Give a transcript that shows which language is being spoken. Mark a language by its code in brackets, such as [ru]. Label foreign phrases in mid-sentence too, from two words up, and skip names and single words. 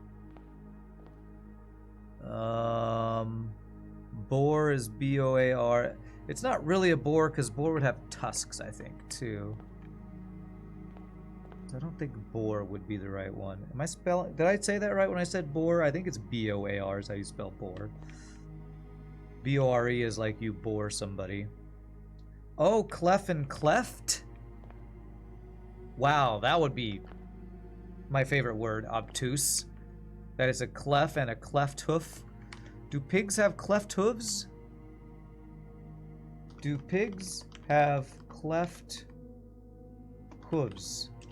[en] Boar is B-O-A-R. It's not really a boar because boar would have tusks, I think, too. I don't think boar would be the right one. Am I spelling... Did I say that right when I said boar? I think it's B-O-A-R is how you spell boar. B-O-R-E is like you bore somebody. Oh, clef and cleft? Wow, that would be my favorite word, obtuse. That is a clef and a cleft hoof. Do pigs have cleft hooves? Do pigs have cleft hooves?